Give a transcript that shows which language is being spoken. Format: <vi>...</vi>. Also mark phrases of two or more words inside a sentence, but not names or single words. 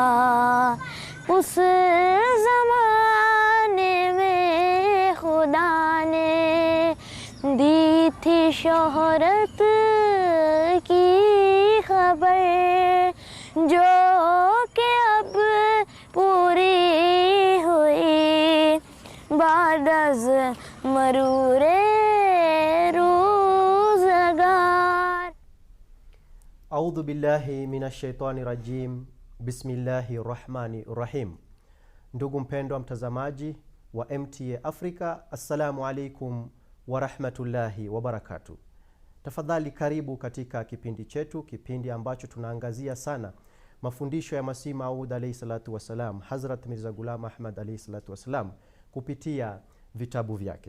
<ur>اس زمانے میں خدا نے دی تھی شہرت کی خبر، جو کہ اب پوری ہوئی بعدز مرور روزگار.</ur> <ar>أعوذ بالله منالشيطان رجيم. بسم الله الرحمن الرحيم.</ar> <sw>Ndugu mpendwa mtazamaji wa MTA Africa,</sw> <ar>السلام عليكم ورحمة الله وبركاته.</ar> <sw>Tafadhali karibu katika kipindi chetu, kipindi ambacho tunaangazia sana mafundisho ya Masih Maud</sw> <ar>عليه الصلاة والسلام,</ar> <sw>Hazrat Mirza Ghulam Ahmad</sw> <ar>عليه الصلاة والسلام,</ar> <sw>kupitia vitabu vyake.</sw>